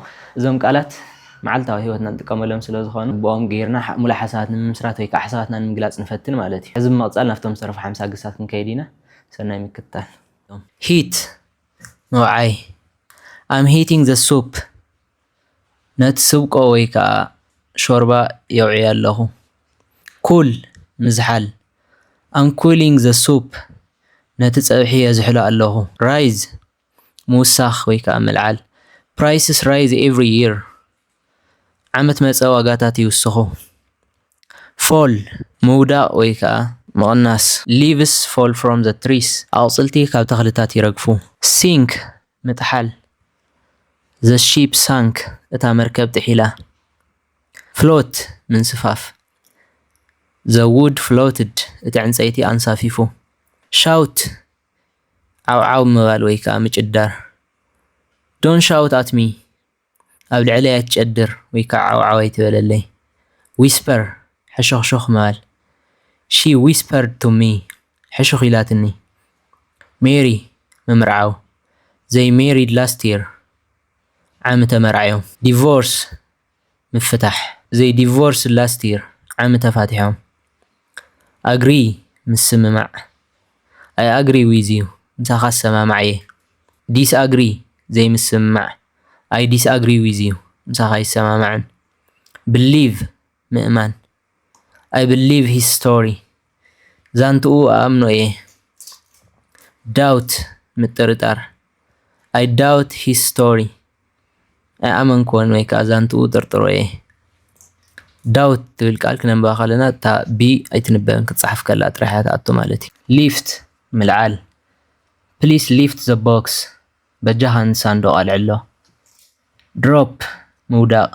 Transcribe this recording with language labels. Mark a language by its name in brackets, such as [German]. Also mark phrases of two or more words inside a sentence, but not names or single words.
[Tigrinya] እዞም ቃላት መዓልታዊ ህይወትና ንጥቀመሎም ስለ ዝኾኑ ብኦም ጌርና ሙሉእ ሓሳባት ንምስራት ወይ ከዓ ሓሳባትና ንምግላጽ ንፈትን ማለት እዩ። እዚ ብምቕጻል ናብቶም ዝተረፉ 50 ግሳት ክንከይድ ኢና. ሰናይ ምክትታል. Heat መውዓይ. [English] I'm heating the soup. [Tigrinya] ነቲ ስብቆ ወይ ከዓ ሾርባ የውዕዮ ኣለኹ. Cool ምዝሓል. [English] I'm cooling the soup. [Tigrinya] ነቲ ፀብሒ የዝሕሎ ኣለኹ. Rise ምውሳኽ ወይ ከዓ ምልዓል. [English] Prices rise every year. [Tigrinya] ዓመት መፀ ዋጋታት ይውስኹ. Fall ምውዳቕ ወይ ከዓ ምቕናስ. [English] Leaves fall from the trees. [Tigrinya] ኣቝጽልቲ ካብ ተኽልታት ይረግፉ. Sink ምጥሓል. [English] The ship sank. [Tigrinya] እታ መርከብ ጥሒላ. Float ምንስፋፍ. [English] The wood floated. [Tigrinya] እቲ ዕንፀይቲ ኣንሳፊፉ. Shout ዓውዓው ምባል ወይ ከዓ ምጭዳር. [English] Don't shout at me. [Tigrinya] ኣብ ልዕለይ ኣትጨድር ወይ ከዓ ዓውዓው ኣይትበለለይ. Whisper ሕሾኽሾኽ ምባል. [English] She whispered to me. [Tigrinya] ሕሾኽ ኢላትኒ. Marry ምምርዓው. [English] They married last year. [Tigrinya] ዓመ ተመርዓዮም. Divorce ምፍታሕ. [English] They divorced last year. [Tigrinya] ዓመ ተፋቲሖም. Agree ምስምማዕ. [English] I agree with you. [Tigrinya] ምሳኻ ሰማማዕ እየ. Disagree ዘይምስምማዕ. [English] I disagree with you. [Tigrinya] ምሳኻ ይሰማማዕን. Believe ምእማን. [English] I believe his story. [Tigrinya] ዛንትኡ ኣምኖ እየ. [English] Doubt ምጥርጣር. I doubt his story. [Tigrinya] ኣይኣመንክዎን ወይ ከዓ ዛንትኡ ጥርጥሮ እየ. Doubt ትብል ቃል ክነንብባ ከለና እታ ቢ ኣይትንበብን ክትፅሓፍ ከላ ጥራሕ እያ ትኣቱ ማለት እዩ. [English] Lift ምልዓል. Please lift the box. [Tigrinya] በጃኻን ሳንዱቕ ኣልዕሎ. Drop ምውዳቕ.